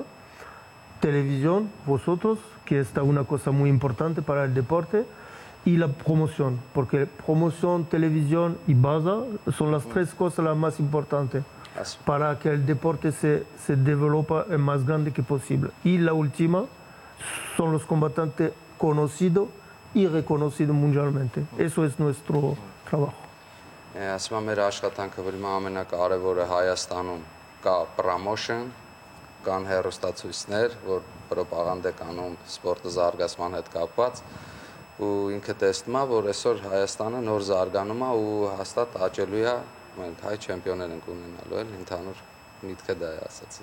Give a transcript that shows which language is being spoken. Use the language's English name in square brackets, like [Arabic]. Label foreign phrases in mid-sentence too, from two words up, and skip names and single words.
[Spanish] Televisión, vosotros, que está una cosa muy importante para el deporte, y la promoción, porque promoción, televisión y base son las tres cosas las más importantes para que el deporte se develope el más grande que posible. Y la última son los combatantes conocidos y reconocidos mundialmente. Eso es nuestro trabajo. [Armenian] Ասում եմ մեր աշխատանքը վրա ամենակարևորը Հայաստանում կա promotion, կան հեռուստացույցներ, որ պրոպագանդա կանում սպորտի զարգացման հետ կապված ու ինքը տեսնում է, որ այսօր Հայաստանը նոր զարգանում է ու հաստատ աճելու է, մենք հայ չեմպիոններ ենք ունենալու էլ ընդհանուր միտքը դա է ասացի։